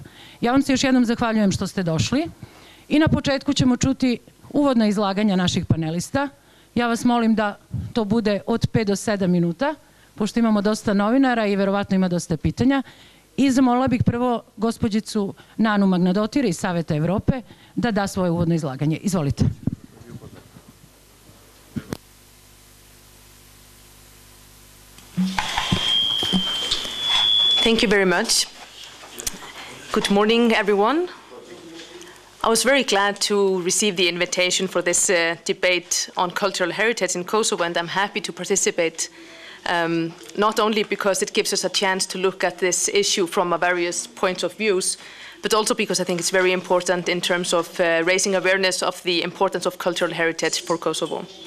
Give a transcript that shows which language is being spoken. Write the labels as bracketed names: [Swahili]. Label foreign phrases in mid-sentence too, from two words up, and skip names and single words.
[Serbian] Ja vam se još jednom zahvaljujem što ste došli i na početku ćemo čuti uvodna izlaganja naših panelista. Ja vas molim da to bude od 5 do 7 minuta, pošto imamo dosta novinara i verovatno ima dosta pitanja. I zamolila bih prvo gospođicu Nanu Magnadotir iz Saveta Evrope da da svoje uvodno izlaganje. Izvolite. [English] Thank you very much. Good morning, everyone. I was very glad to receive the invitation for this debate on cultural heritage in Kosovo, and I'm happy to participate, not only because it gives us a chance to look at this issue from a various points of views, but also because I think it's very important in terms of raising awareness of the importance of cultural heritage for Kosovo.